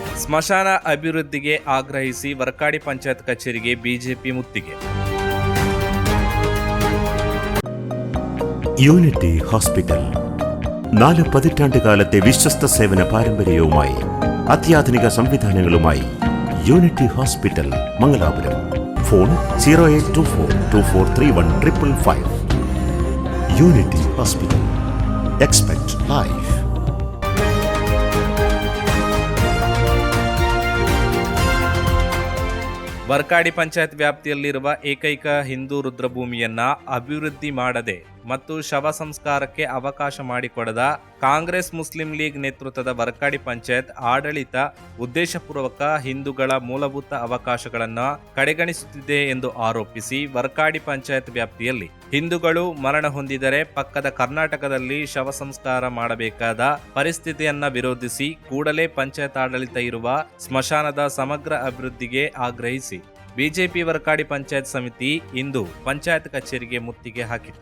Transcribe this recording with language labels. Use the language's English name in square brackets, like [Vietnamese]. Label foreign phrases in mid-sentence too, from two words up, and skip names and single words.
[Kannada] ಸ್ಮಶಾನ ಅಭಿವೃದ್ಧಿಗೆ ಆಗ್ರಹಿಸಿ ವರ್ಕಾಡಿ ಪಂಚಾಯತ್ ಕಚೇರಿಗೆ ಬಿಜೆಪಿ ಮುತ್ತಿಗೆ. [Malayalam] യൂണിറ്റി ഹോസ്പിറ്റൽ 4 പതിറ്റാണ്ടുകാലത്തെ വിശ്വസ്ത സേവന പാരമ്പര്യവുമായി അത്യാധുനിക സംവിധാനങ്ങളുമായി യൂണിറ്റി ഹോസ്പിറ്റൽ മംഗലാപുരം. ഫോൺ 0824243155. യൂണിറ്റി ഹോസ്പിറ്റൽ. [English] expect life. [Kannada] ವರ್ಕಾಡಿ ಪಂಚಾಯತ್ ವ್ಯಾಪ್ತಿಯಲ್ಲಿರುವ ಏಕೈಕ ಹಿಂದೂ ರುದ್ರಭೂಮಿಯನ್ನ ಅಭಿವೃದ್ಧಿ ಮಾಡದೆ ಮತ್ತು ಶವ ಸಂಸ್ಕಾರಕ್ಕೆ ಅವಕಾಶ ಮಾಡಿಕೊಡದ ಕಾಂಗ್ರೆಸ್ ಮುಸ್ಲಿಂ ಲೀಗ್ ನೇತೃತ್ವದ ವರ್ಕಾಡಿ ಪಂಚಾಯತ್ ಆಡಳಿತ ಉದ್ದೇಶಪೂರ್ವಕ ಹಿಂದೂಗಳ ಮೂಲಭೂತ ಅವಕಾಶಗಳನ್ನು ಕಡೆಗಣಿಸುತ್ತಿದೆ ಎಂದು ಆರೋಪಿಸಿ ವರ್ಕಾಡಿ ಪಂಚಾಯತ್ ವ್ಯಾಪ್ತಿಯಲ್ಲಿ ಹಿಂದೂಗಳು ಮರಣ ಹೊಂದಿದರೆ ಪಕ್ಕದ ಕರ್ನಾಟಕದಲ್ಲಿ ಶವ ಸಂಸ್ಕಾರ ಮಾಡಬೇಕಾದ ಪರಿಸ್ಥಿತಿಯನ್ನ ವಿರೋಧಿಸಿ ಕೂಡಲೇ ಪಂಚಾಯತ್ ಆಡಳಿತ ಇರುವ ಸ್ಮಶಾನದ ಸಮಗ್ರ ಅಭಿವೃದ್ಧಿಗೆ ಆಗ್ರಹಿಸಿ ಬಿಜೆಪಿ ವರ್ಕಾಡಿ ಪಂಚಾಯತ್ ಸಮಿತಿ ಇಂದು ಪಂಚಾಯತ್ ಕಚೇರಿಗೆ ಮುತ್ತಿಗೆ ಹಾಕಿತು.